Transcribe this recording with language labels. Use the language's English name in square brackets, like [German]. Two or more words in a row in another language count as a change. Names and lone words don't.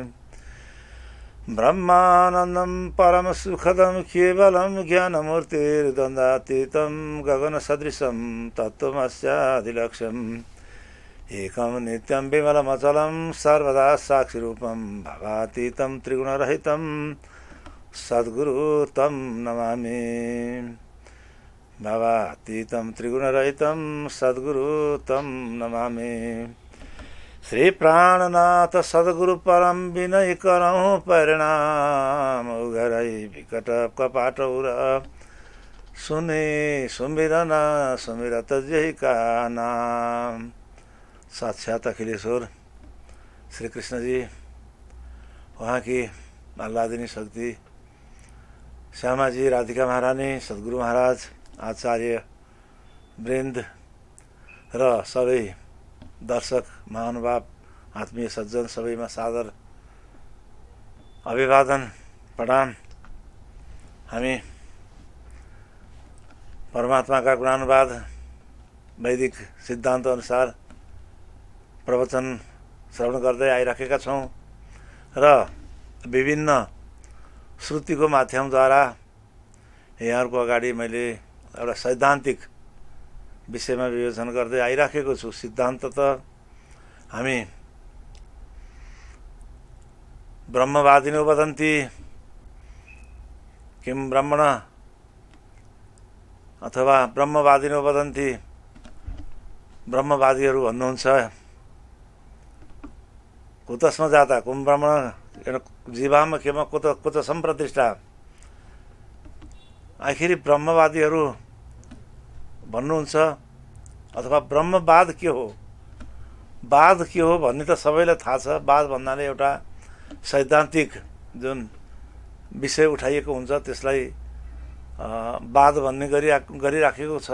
[Sanskrit] ब्रह्मानन्दं परमसुखदं केवलं ज्ञानमूर्तिर्द्वन्द्वातीतं गगनसदृशं तत्त्वमस्यादिलक्ष्यम् एकं नित्यं विमलमचलं सर्वदा साक्षिरूपं भवातीतं त्रिगुणरहितं सद्गुरु तं नमामि। भवातीतं त्रिगुणरहितं सद्गुरु तं नमामि। [Hindi] श्री प्राणनाथ सद्गुरु परम विनय करहु परिणाम उघरै विकट कपाटौर सुने सुमिरन सुमिरत जय का नाम। [Nepali] साक्षात अखिलेश्वर श्री कृष्ण जी, [Hindi] वहाँ की [Nepali] आह्लादिनी शक्ति श्यामा जी, राधिका महारानी, सद्गुरु महाराज, आचार्य वृन्द र सबै दर्शक महानुभाव आत्मीय सज्जन सबैमा सादर अभिवादन प्रणाम। हामी परमात्माका गुणानुवाद वैदिक सिद्धान्त अनुसार प्रवचन श्रवण गर्दै आइराखेका छौँ र विभिन्न श्रुतिको माध्यमद्वारा यहाँहरूको अगाडि मैले एउटा सैद्धान्तिक विषयमा विवेचन गर्दै आइराखेको छु। सिद्धान्त त हामी [Sanskrit] ब्रह्मवादिनो वदन्ति किं ब्रह्मण अथवा ब्रह्मवादिनो वदन्ति, [Nepali] ब्रह्मवादीहरू भन्नुहुन्छ [Sanskrit] कुतस्म जाता कुं ब्रह्मण जीवाम केम कुत सम्प्रतिष्ठा। [Nepali] आखिरी ब्रह्मवादीहरू भन्नुहुन्छ अथवा ब्रह्मवाद के हो, वाद के हो भन्ने त सबैलाई थाहा छ। वाद भन्नाले एउटा सैद्धान्तिक जुन विषय उठाइएको हुन्छ त्यसलाई वाद भन्ने गरिराखेको छ।